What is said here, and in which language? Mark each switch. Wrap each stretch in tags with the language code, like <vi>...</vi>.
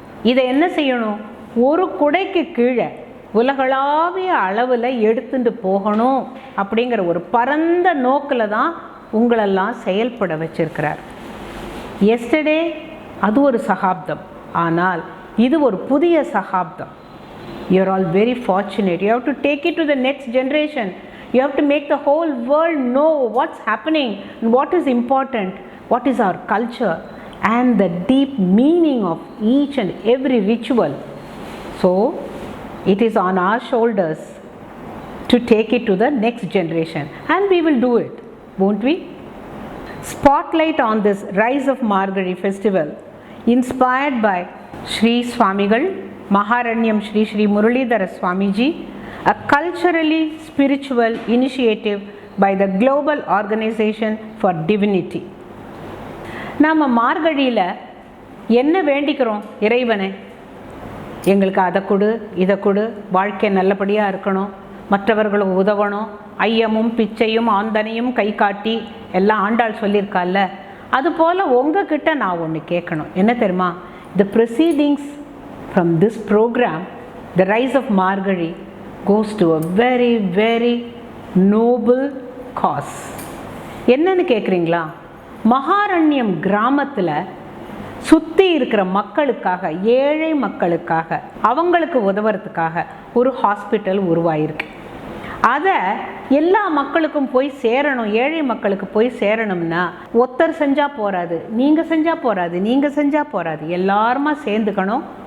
<ta>இதை என்ன செய்யணும், ஒரு குடைக்கு கீழே உலகளாவிய அளவில் எடுத்துட்டு போகணும் அப்படிங்கிற ஒரு பரந்த நோக்கில் தான் உங்களெல்லாம் செயல்பட வச்சிருக்கிறார். எஸ்டர்டே அது ஒரு சகாப்தம், ஆனால் இது ஒரு புதிய சகாப்தம்.</ta> <en>You are all very fortunate. You have to take it to the next generation. You have to make the whole world know what's happening and what is important, what is our culture and the deep meaning of each and every ritual. So it is on our shoulders to take it to the next generation, and we will do it, won't we? spotlight on this Rise of Margazhi festival inspired by Sri Swamigal, Maharanyam Sri Sri Muralidhara Swamiji, a culturally spiritual initiative by the Global Organization for Divinity.</en> <ta>நாம் மார்கழியில் என்ன வேண்டிக்கிறோம் இறைவனை? எங்களுக்கு அதை கொடு, இதை கொடு, வாழ்க்கை நல்லபடியாக இருக்கணும், மற்றவர்களுக்கு உதவணும், ஐயமும் பிச்சையும் ஆந்தனையும் கை காட்டி எல்லாம் ஆண்டாள் சொல்லியிருக்கால. அதுபோல் உங்ககிட்ட நான் ஒன்று கேட்கணும். என்ன தெரியுமா?</ta> <en>The proceedings from this program, the Rise of Margazhi, goes to a very very noble cause.</en> <ta>என்னன்னு கேட்குறீங்களா? மகாரண்யம் கிராமத்தில் சுற்றி இருக்கிற மக்களுக்காக, ஏழை மக்களுக்காக, அவங்களுக்கு உதவுறதுக்காக ஒரு ஹாஸ்பிட்டல் உருவாயிருக்கு. அதை எல்லா மக்களுக்கும் போய் சேரணும், ஏழை மக்களுக்கு போய் சேரணும்னா ஒருத்தர் செஞ்சால் போகாது, நீங்கள் செஞ்சால் போகாது, நீங்கள் செஞ்சால் போகாது, எல்லாருமா சேர்ந்துக்கணும்.</ta>